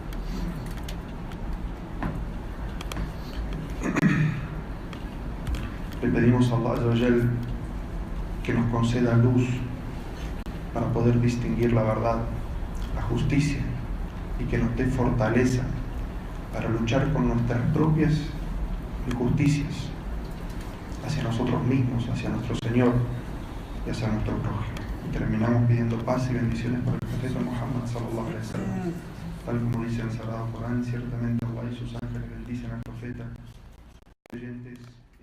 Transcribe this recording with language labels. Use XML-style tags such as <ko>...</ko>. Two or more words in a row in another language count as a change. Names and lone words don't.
<es>Le pedimos a</es> <ar>الله عز وجل</ar> <es>que nos conceda luz para poder distinguir la verdad, la justicia, y que nos dé fortaleza para luchar con nuestras propias injusticias hacia nosotros mismos, hacia nuestro Señor y hacia nuestro prójimo. Y terminamos pidiendo paz y bendiciones para el profeta Muhammad</es> <ar>صلى الله عليه وسلم.</ar> <es>Tal como dice el Sagrado Corán, ciertamente Allah y sus ángeles bendicen al profeta. Oyentes,</es>